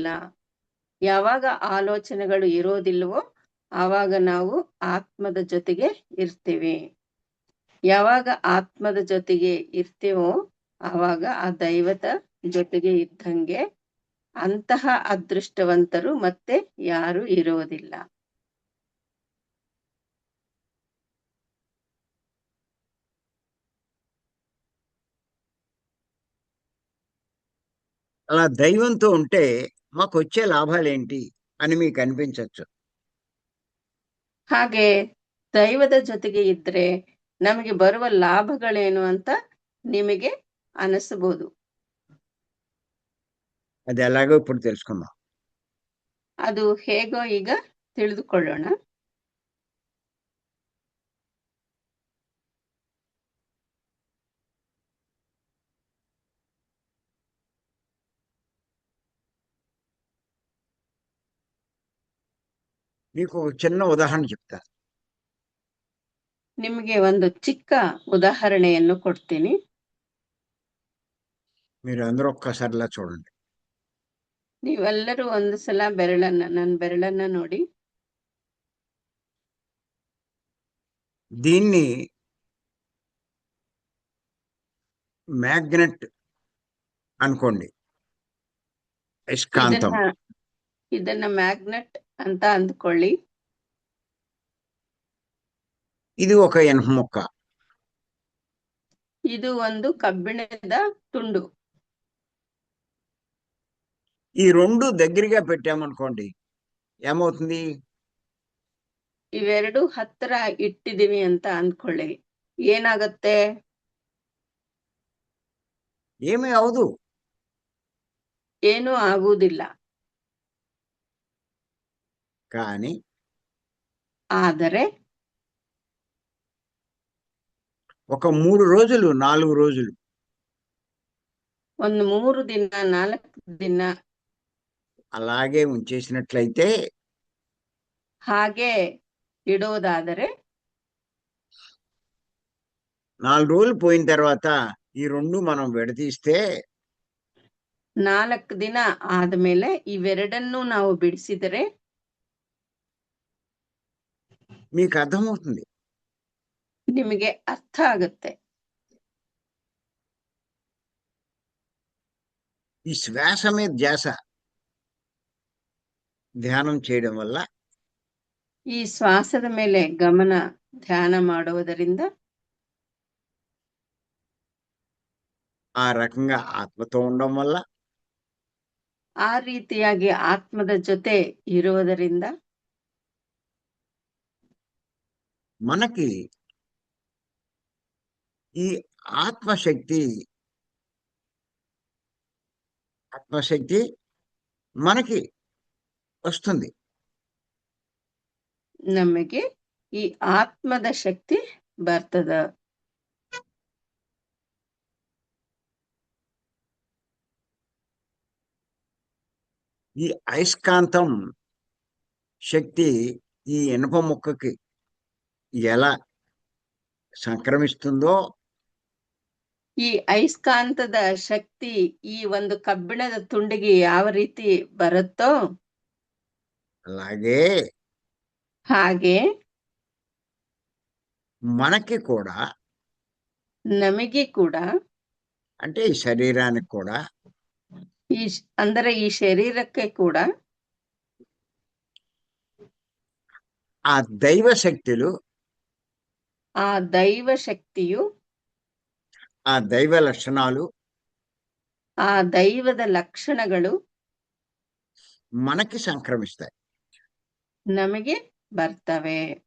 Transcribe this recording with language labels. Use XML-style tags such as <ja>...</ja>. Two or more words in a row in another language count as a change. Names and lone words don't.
<kn>ಯಾವಾಗ ಆಲೋಚನೆಗಳು ಇರೋದಿಲ್ವೋ ಆವಾಗ ನಾವು ಆತ್ಮದ ಜೊತೆಗೆ ಇರ್ತೀವಿ. ಯಾವಾಗ ಆತ್ಮದ ಜೊತೆಗೆ ಇರ್ತೀವೋ ಆವಾಗ ಆ ದೈವದ ಜೊತೆಗೆ ಇದ್ದಂಗೆ. ಅಂತಹ ಅದೃಷ್ಟವಂತರು ಮತ್ತೆ ಯಾರು ಇರೋದಿಲ್ಲ.</kn> <te>అలా దైవంతో ఉంటే మాకు వచ్చే లాభాలేంటి అని మీకు అనిపించవచ్చు.</te> <kn>ಹಾಗೆ ದೈವದ ಜೊತೆಗೆ ಇದ್ರೆ ನಮಗೆ ಬರುವ ಲಾಭಗಳೇನು ಅಂತ ನಿಮಗೆ ಅನಿಸಬಹುದು.</kn> <te>అది ఎలాగో ఇప్పుడు తెలుసుకుందాం.</te> <kn>ಅದು ಹೇಗೋ ಈಗ ತಿಳಿದುಕೊಳ್ಳೋಣ.</kn> <te>మీకు ఒక చిన్న ఉదాహరణ చెప్తా.</te> <kn>ನಿಮಗೆ ಒಂದು ಚಿಕ್ಕ ಉದಾಹರಣೆಯನ್ನು ಕೊಡ್ತೀನಿ.</kn> <te>మీరు అందరూ ఒక్కసారి ఇలా చూడండి.</te> <kn>ನೀವೆಲ್ಲರೂ ಒಂದು ಸಲ ನನ್ನ ಬೆರಳನ್ನ ನೋಡಿ.</kn> <te>దీన్ని మ్యాగ్నెట్ అనుకోండి, అయస్కాంతం.</te> <kn>ಇದನ್ನ ಮ್ಯಾಗ್ನೆಟ್ ಅಂತ ಅಂದ್ಕೊಳ್ಳಿ.</kn> <te>ఇది ఒక ఇనుప ముక్క.</te> <kn>ಇದು ಒಂದು ಕಬ್ಬಿಣದ ತುಂಡು.</kn> <te>ఈ రెండు దగ్గరగా పెట్టామనుకోండి, ఏమవుతుంది?</te> <kn>ಇವೆರಡು ಹತ್ತಿರ ಇಟ್ಟಿದೀವಿ ಅಂತ ಅಂದ್ಕೊಳ್ಳಿ, ಏನಾಗತ್ತೆ?</kn> <te>ఏమీ అవదు.</te> <kn>ಏನೂ ಆಗುವುದಿಲ್ಲ.</kn> <te>కానీ</te> <kn>ಆದರೆ</kn> <te>ఒక 3 రోజులు 4 రోజులు</te> <kn>ಒಂದು 3 ದಿನ 4 ದಿನ</kn> <te>అలాగే ఉంచేసినట్లయితే,</te> <kn>ಹಾಗೆ ಇಡೋದಾದರೆ</kn> <te>4 రోజులు పోయిన తర్వాత ఈ రెండు మనం విడదీస్తే</te> <kn>4 ದಿನ ಆದ್ಮೇಲೆ ಇವೆರಡನ್ನೂ ನಾವು ಬಿಡಿಸಿದರೆ</kn> <te>మీకు అర్థమవుతుంది.</te> <kn>ನಿಮಗೆ ಅರ್ಥ ಆಗುತ್ತೆ.</kn> <te>ఈ శ్వాస మీద ధ్యాస ధ్యానం చేయడం వల్ల,</te> <kn>ಈ ಶ್ವಾಸದ ಮೇಲೆ ಗಮನ ಧ್ಯಾನ ಮಾಡುವುದರಿಂದ</kn> <te>ఆ రకంగా ఆత్మతో ఉండడం వల్ల,</te> <kn>ಆ ರೀತಿಯಾಗಿ ಆತ್ಮದ ಜೊತೆ ಇರುವುದರಿಂದ</kn> <te>మనకి ఈ ఆత్మశక్తి మనకి వస్తుంది.</te> <kn>ನಮಗೆ ಈ ಆತ್ಮದ ಶಕ್ತಿ ಬರ್ತದ.</kn> <te>ఈ అయస్కాంతం శక్తి ఈ ఇనుప ముక్కకి ఎలా సంక్రమిస్తుందో,</te> <kn>ಈ ಅಯಸ್ಕಾಂತದ ಶಕ್ತಿ ಈ ಒಂದು ಕಬ್ಬಿಣದ ತುಂಡಿಗೆ ಯಾವ ರೀತಿ ಬರುತ್ತೋ</kn> <te>అలాగే</te> <kn>ಹಾಗೆ</kn> <te>మనకి కూడా,</te> <kn>ನಮಗೆ ಕೂಡ,</kn> <te>అంటే ఈ శరీరానికి కూడా</te> <kn>ಅಂದರೆ ಈ ಶರೀರಕ್ಕೆ ಕೂಡ</kn> <te>ఆ దైవ శక్తులు,</te> <kn>ಆ ದೈವ ಶಕ್ತಿಯು,</kn> <te>ఆ దైవ లక్షణాలు,</te> <kn>ಆ ದೈವದ ಲಕ್ಷಣಗಳು</kn> <te>మనకి సంక్రమిస్తాయి.</te> <kn>ನಮಗೆ ಬರ್ತವೆ.</kn>